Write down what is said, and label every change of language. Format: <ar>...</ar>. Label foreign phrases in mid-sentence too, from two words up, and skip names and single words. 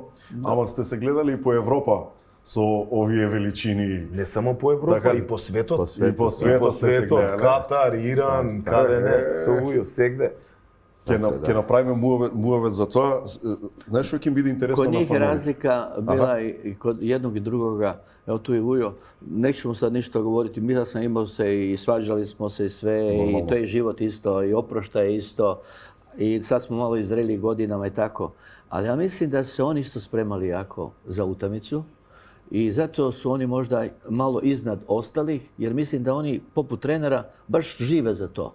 <mk>Ама сте се гледали и по Европа со овие величини. Не само по Европа, Така, и по светот. по светот. И по светот сте се гледали. Катар, Иран, каде не, со Вујо, сегде. Ќе направиме муавет за тоа. Знаеш што ќе им биде интересно Kod на</mk> <sr>njih je</sr> <mk>фановите?</mk> <sr>razlika bila i kod jednog i drugoga, evo tu je Vujo, nećemo sad ništa govoriti, mi sam imao se i svađali smo se i sve, i to je život isto, i oprošta je isto, i sad smo malo izreli godinama i tako. Ali ja mislim da su se oni isto spremali jako za utakmicu i zato su oni možda malo iznad ostalih, jer mislim da oni, poput trenera, baš žive za to.</sr>